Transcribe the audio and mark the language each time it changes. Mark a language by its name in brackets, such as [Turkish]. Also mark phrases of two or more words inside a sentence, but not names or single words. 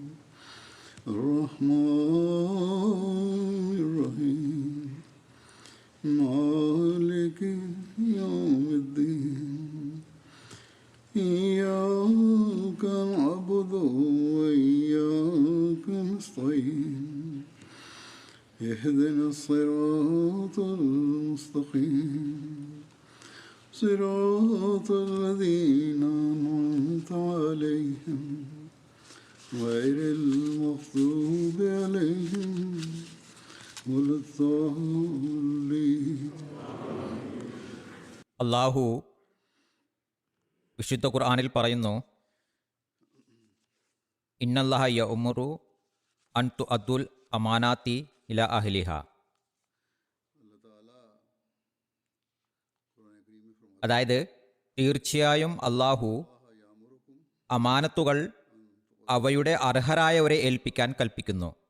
[Arabic] الرحمن الرحيم مالك يوم الدين إياك نعبد وإياك نستعين اهدنا الصراط المستقيم صراط الذين أنعمت عليهم غير المغضوب عليهم ولا الضالين. [Malayalam] അല്ലാഹു വിശുദ്ധ ഖുർആനിൽ പറയുന്നു, [Arabic] إن الله يأمر أن تؤدوا الأمانات إلى أهلها. [Malayalam] അതായത് തീർച്ചയായും അല്ലാഹു അമാനത്തുകൾ അവയുടെ അർഹരായവരെ ഏൽപ്പിക്കാൻ കൽപ്പിക്കുന്നു.